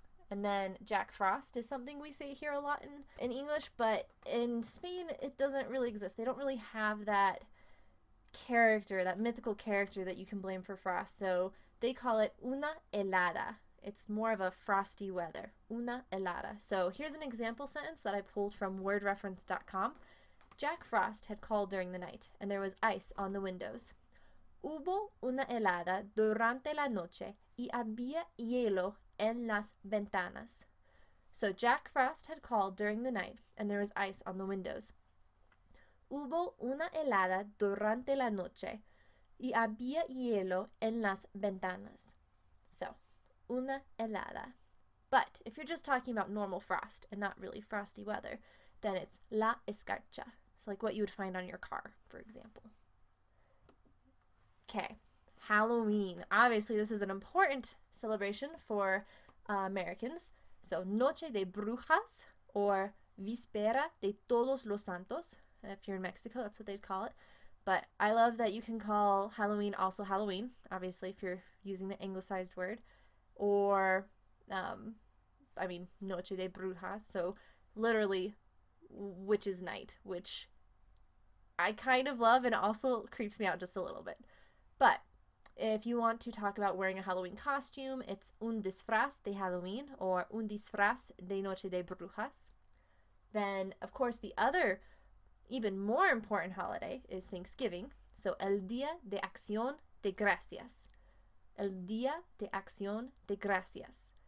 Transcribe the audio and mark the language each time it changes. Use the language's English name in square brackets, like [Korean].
[English] And then Jack Frost is something we say here a lot in English, but in Spain it doesn't really exist. They don't really have that character, that mythical character that you can blame for frost. So they call it una helada. It's more of a frosty weather. Una helada. So here's an example sentence that I pulled from wordreference.com. Jack Frost had called during the night, and there was ice on the windows. [Spanish] Hubo una helada durante la noche y había hielo en las ventanas. [English] So Jack Frost had called during the night, and there was ice on the windows. [Spanish] Hubo una helada durante la noche y había hielo en las ventanas. So, una helada. [English] But if you're just talking about normal frost and not really frosty weather, then it's la escarcha. So like what you would find on your car, for example. Okay. Halloween. Obviously, this is an important celebration for Americans. [Spanish] So, Noche de Brujas, or Víspera de Todos los Santos. [English] If you're in Mexico, that's what they'd call it. But I love that you can call Halloween also Halloween, obviously, if you're using the anglicized word. [Spanish] Or, Noche de Brujas. [English] So, literally, witch's night, which I kind of love and also creeps me out just a little bit. But if you want to talk about wearing a Halloween costume, it's [Spanish] un disfraz de Halloween [English] or [Spanish] un disfraz de Noche de Brujas. [English] Then, of course, the other, even more important holiday is Thanksgiving. [Spanish] So, el Día de Acción de Gracias. El Día de Acción de Gracias.